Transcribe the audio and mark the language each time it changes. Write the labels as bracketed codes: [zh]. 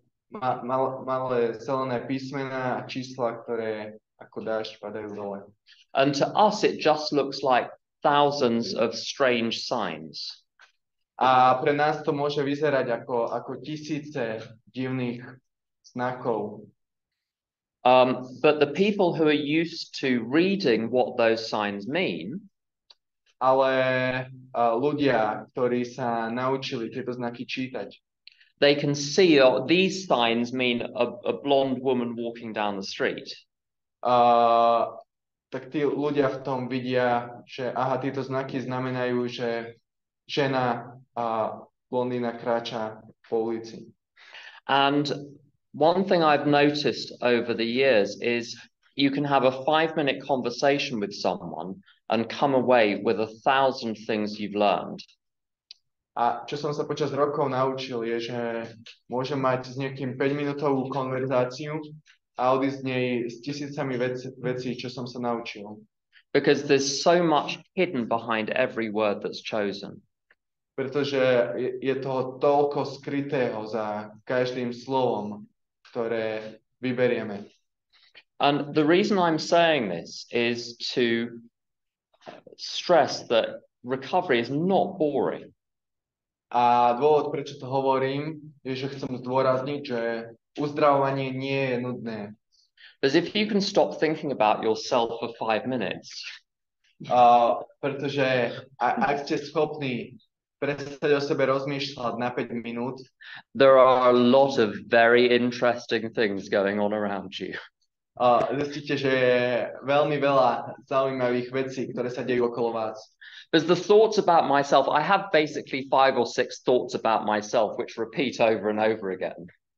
[sk] Malé zelené písmená a čísla, ktoré ako dážď padajú dole. [en] And to us, it just looks like thousands of strange signs. [sk] A pre nás to môže vyzerať ako tisíce divných znakov. [en] But the people who are used to reading what those signs mean, [sk] ale ľudia, ktorí sa naučili tieto znaky čítať, [en] they can see these signs mean a blonde woman walking down the street. [sk] Tak tí ľudia v tom vidia, že aha, tieto znaky znamenajú, že žena blondína kráča po ulici. [en] And one thing I've noticed over the years is you can have a 5-minute conversation with someone and come away with 1,000 things you've learned. [sk] A čo som sa počas rokov naučil je, že môžem mať s niekým 5-minútovú konverzáciu a odísť z nej s tisícami vecí, čo som sa naučil. [en] Because there's so much hidden behind every word that's chosen. [sk] Pretože je toho toľko skrytého za každým slovom, ktoré vyberieme. [en] And the reason I'm saying this is to stress that recovery is not boring. [sk] A dôvod, prečo to hovorím, je, že chcem zdôrazniť, že uzdravovanie nie je nudné. [en] Because if you can stop thinking about yourself for 5 minutes, [sk] pretože ak ste schopní prestať o sebe rozmýšľať na 5 minút, [en] there are a lot of very interesting things going on around you. [sk] Zistíte, že je veľmi veľa zaujímavých vecí, ktoré sa dejú okolo vás. [en] There's the thoughts about myself. I have basically 5 or 6 thoughts about myself which repeat over and over again.